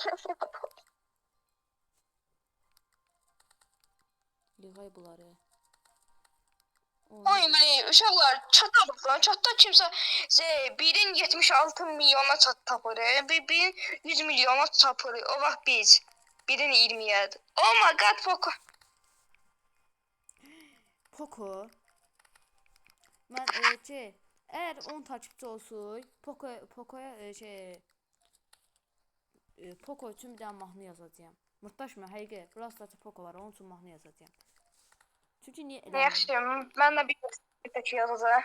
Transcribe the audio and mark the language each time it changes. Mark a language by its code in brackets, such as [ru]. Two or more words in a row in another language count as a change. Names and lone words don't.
[az] Yığay bunları. Oyun belə uşaqlar çata baxın. Çatda kimsə birin 76 milyona çat tapır. Birin 100 milyona tapır. O vaxt biz birin 20-yə. [en] Oh my god, Poco. [az] Poco. Mən əgər 10 takipçi olsun, Pocoya Poco üçün bir dənə mahnı yazacağam. Mırtdaşma, həqiqi. Burası da Poco var, onun üçün mahnı yazacağam. Çünki niyə eləməyim? Yaxşı, mən də bir tək yazacağam.